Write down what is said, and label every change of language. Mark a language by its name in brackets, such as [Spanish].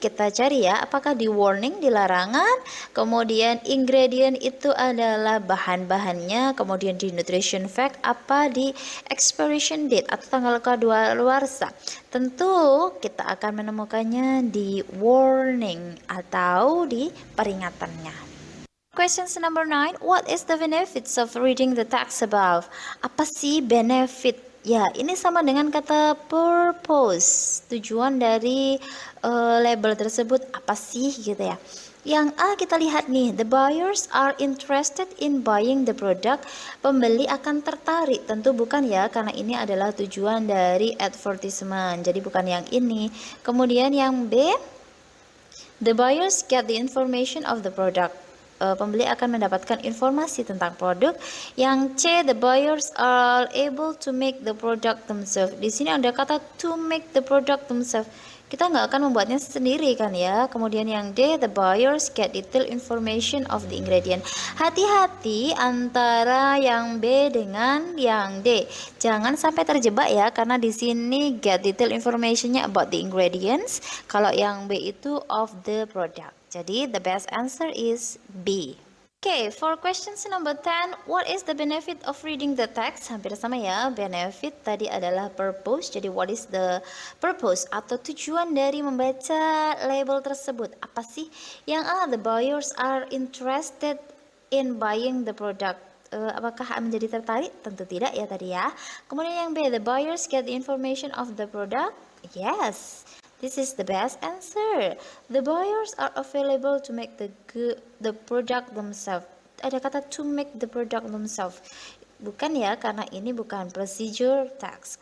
[Indonesian] Kita cari ya, apakah di warning, di larangan, kemudian ingredient itu adalah bahan-bahannya, kemudian di nutrition fact, apa di expiration date atau tanggal kadaluarsa. Tentu kita akan menemukannya di warning atau di peringatannya. [English] Questions number 9. What is the benefits of reading the text above? [Indonesian] Apa sih benefit Ya, ini sama dengan kata purpose. Tujuan dari label tersebut apa sih gitu ya. Yang A kita lihat nih, [English] the buyers are interested in buying the product. [Indonesian] Pembeli akan tertarik, tentu bukan ya, karena ini adalah tujuan dari advertisement. Jadi bukan yang ini. Kemudian yang B, [English] the buyers get the information of the product. [Indonesian] Pembeli akan mendapatkan informasi tentang produk. Yang C, [English] the buyers are able to make the product themselves. [Indonesian] Di sini ada kata [English] to make the product themselves. [Indonesian] Kita nggak akan membuatnya sendiri kan ya. Kemudian yang D, [English] the buyers get detailed information of the ingredient. [Indonesian] Hati-hati antara yang B dengan yang D. Jangan sampai terjebak ya, karena di sini [English] get detailed informationnya about the ingredients. [Indonesian] Kalau yang B itu [English] of the product. [Indonesian] Jadi [English] the best answer is B. Okay, for questions number 10, what is the benefit of reading the text? [Indonesian] Hampir sama ya, benefit tadi adalah purpose. Jadi [English] what is the purpose [Indonesian] atau tujuan dari membaca label tersebut? Apa sih? [English] Yang A, the buyers are interested in buying the product. [Indonesian] Apakah menjadi tertarik? Tentu tidak ya tadi ya. Kemudian yang B, [English] the buyers get the information of the product. Yes. This is the best answer. The buyers are available to make the product themselves. [Indonesian] Ada kata [English] to make the product themselves. [Indonesian] Bukan ya, karena ini bukan procedure text.